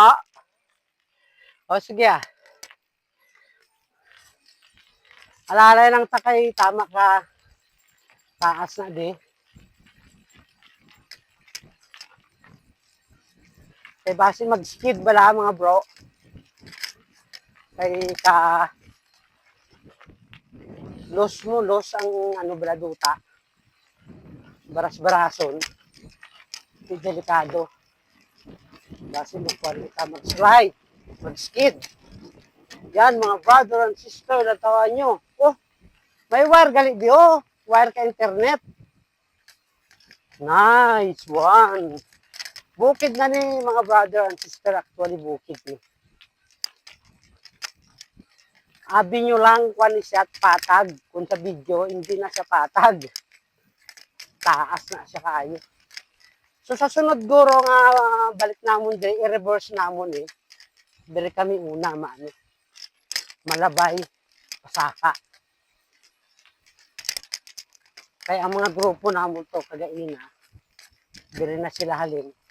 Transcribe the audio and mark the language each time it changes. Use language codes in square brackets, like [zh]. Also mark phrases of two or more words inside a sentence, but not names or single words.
[hil] O sige ah. Alala lang takay tama ka. Taas na di. Kay base mag-skid bala mga bro. Kay ka los ang ano bala duta. Baras-barason. Di delikado. Base magpali ka mag-slide. Mag-skid. Yan mga [en] brother and sister, [hil] natawan nyo. Oh, may wire gali di oh. Wire ka internet. [en] Nice one. [hil] Bukid na ni mga [en] brother and sister, [hil] actually bukid ni. Abi nyo lang kung siya patag. Kung sa video, hindi na siya patag. Taas na siya kayo. So sa sunod guro nga balik namon din, i-reverse namon eh. Dire kami una maano. Malabay, pasaka. Kaya ang mga grupo namon to kagaina, dire na sila halin.